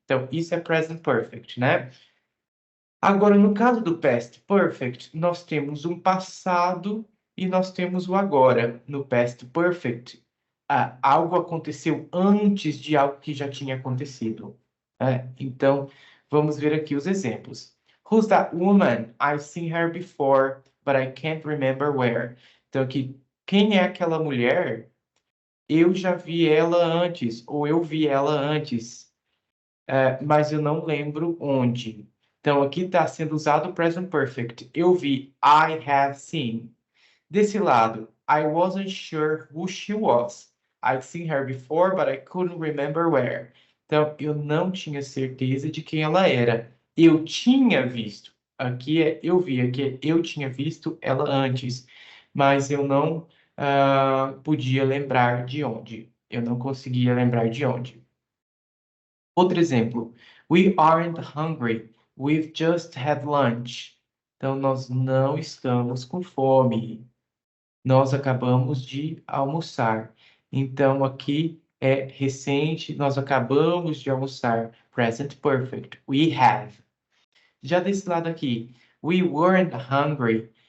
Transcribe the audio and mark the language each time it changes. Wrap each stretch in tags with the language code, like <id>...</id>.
<pt>Então, isso é present perfect, né? Agora, no caso do past perfect, nós temos um passado e nós temos o agora. No past perfect, algo aconteceu antes de algo que já tinha acontecido. Né? Então, vamos ver aqui os exemplos.</pt> <en>Who's that woman? I've seen her before, but I can't remember where.</en> <pt>Então, aqui, quem é aquela mulher? Eu já vi ela antes, ou eu vi ela antes, mas eu não lembro onde. Então, aqui está sendo usado o present perfect. Eu vi,</pt> <en>I have seen.</en> <pt>Desse lado,</pt> <en>I wasn't sure who she was. I'd seen her before, but I couldn't remember where.</en> <pt>Então, eu não tinha certeza de quem ela era. Eu tinha visto. Aqui é eu vi, aqui é eu tinha visto ela antes, mas eu não podia lembrar de onde. Eu não conseguia lembrar de onde. Outro exemplo.</pt> <en>We aren't hungry. We've just had lunch.</en> <pt>Então, nós não estamos com fome. Nós acabamos de almoçar. Então, aqui é recente, nós acabamos de almoçar.</pt> <en>Present perfect. We have.</en> <pt>Já desse lado aqui,</pt> <en>we weren't hungry.</en>